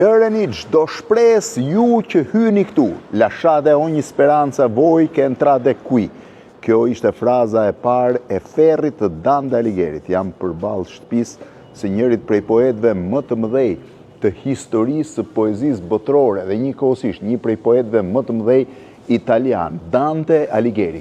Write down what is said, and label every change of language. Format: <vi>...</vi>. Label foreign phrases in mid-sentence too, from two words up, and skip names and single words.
<sq>Lëreni çdo shpresë ju që hyni këtu,</sq> <it>lasciate ogni speranza voi che entrate qui.</it> <sq>Kjo ishte fraza e parë e Ferrit të Dante Alighieri. Jam përballë shtëpisë së njërit prej poetëve më të mëdhej të historisë së poezisë botërore dhe njëkohësisht një prej poetëve më të mëdhej italian, Dante Alighieri.</sq>